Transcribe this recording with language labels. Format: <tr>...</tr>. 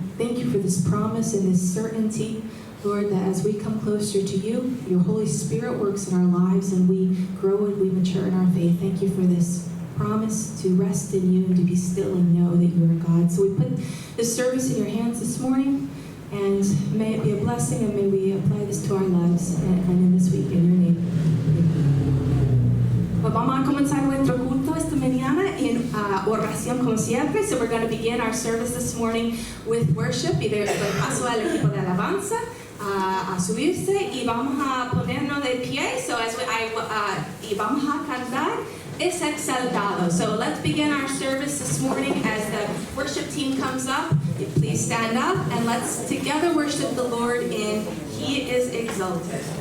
<en>Thank you for this promise and this certainty, Lord, that as we come closer to you, your Holy Spirit works in our lives and we grow and we mature in our faith. Thank you for this promise to rest in you and to be still and know that you are God. So we put this service in your hands this morning, and may it be a blessing, and may we apply this to our lives and in this week in your name.</en> <es>Pues vamos a comenzar nuestro culto esta mañana en oración como siempre.</es> <en>So we're going to begin our service this morning with worship.</en> <es>Y de paso al equipo de alabanza a subirse y vamos a ponernos de pie. So y vamos a cantar Es Exaltado.</es> <en>So let's begin our service this morning as the worship team comes up. Please stand up and let's together worship the Lord in He is Exalted.</en>